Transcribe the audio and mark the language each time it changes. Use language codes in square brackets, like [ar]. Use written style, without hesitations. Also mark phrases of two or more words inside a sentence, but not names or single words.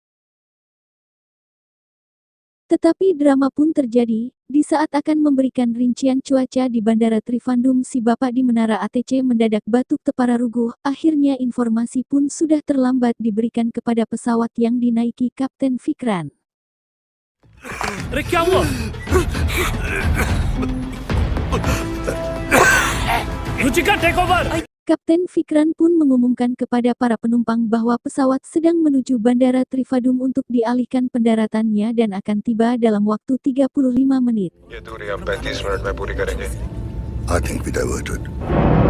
[id] Tetapi drama pun terjadi, di saat akan memberikan rincian cuaca di Bandara Trivandrum, si bapak di Menara ATC mendadak batuk tepararugu. Akhirnya informasi pun sudah terlambat diberikan kepada pesawat yang dinaiki Kapten Vikran. [hi] अरे क्या हुआ? रुचिका, [en] take over. [id] Kapten Vikran pun mengumumkan kepada para penumpang bahwa pesawat sedang menuju Bandara Trivandrum untuk dialihkan pendaratannya dan akan tiba dalam waktu 35 menit. [hi] ये दूरी हम 35 मिनट में पूरी करेंगे. [en] I think we diverted.